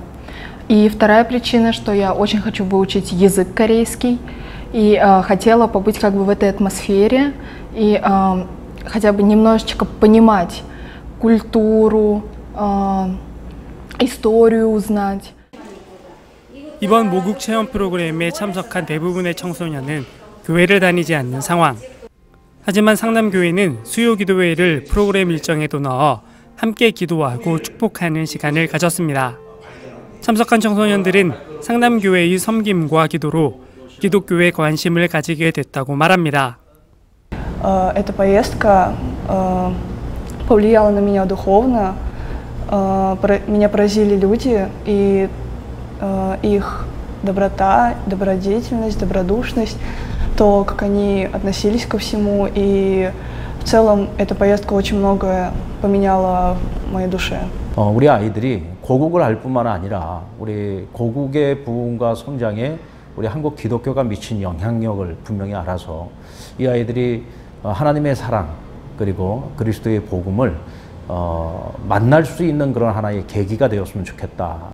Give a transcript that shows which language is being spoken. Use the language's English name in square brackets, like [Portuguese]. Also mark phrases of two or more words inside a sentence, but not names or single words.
[Russian] И вторая причина, что я очень хочу выучить язык корейский и хотела побыть как бы в этой атмосфере и хотя бы немножечко понимать культуру, историю узнать. [Korean] 이번 모국 체험 프로그램에 참석한 대부분의 청소년은 교회를 다니지 않는 상황. 하지만 상남교회는 수요 기도회를 프로그램 일정에도 넣어 함께 기도하고 축복하는 시간을 가졌습니다. 참석한 청소년들은 상남교회의 섬김과 기도로 기독교에 관심을 가지게 됐다고 말합니다. [Russian] Эта поездка повлияла на меня духовно. Меня поразили люди и их доброта, добродетельность, добродушность, то, как они относились ко всему. И в целом эта поездка очень многое поменяла в моей душе. [Korean] 우리 아이들이 고국을 알 뿐만 아니라 우리 고국의 부흥과 성장에 우리 한국 기독교가 미친 영향력을 분명히 알아서 이 아이들이 하나님의 사랑 그리고 그리스도의 복음을 만날 수 있는 그런 하나의 계기가 되었으면 좋겠다.